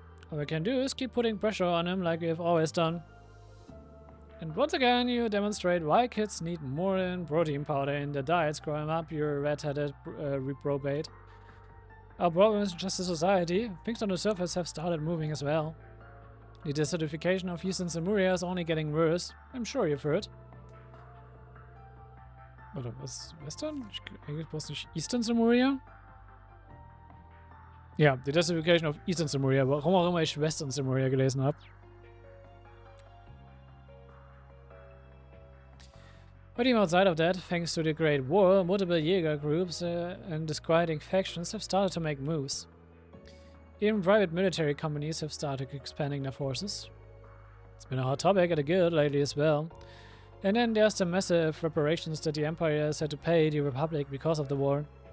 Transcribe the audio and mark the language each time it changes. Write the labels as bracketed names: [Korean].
[English] All we can do is keep putting pressure on him like we have always done. And once again, you demonstrate why kids need more than protein powder in their diets growing up, you red-headed reprobate. Our problem isn't just a society. Things on the surface have started moving as well. The desertification of Eastern Samuria is only getting worse. I'm sure you've heard. [German] Oder was? Western? Eigentlich war es nicht Eastern Samuria? Ja, die [English] Desertification of Eastern Samuria. [German] Warum auch immer ich Western Samuria gelesen habe. [English] But even outside of that, thanks to the Great War, multiple Jäger groups and disquieting factions have started to make moves. Even private military companies have started expanding their forces. It's been a hot topic at the guild lately as well. And then there's the massive reparations that the Empire has had to pay the Republic because of the war.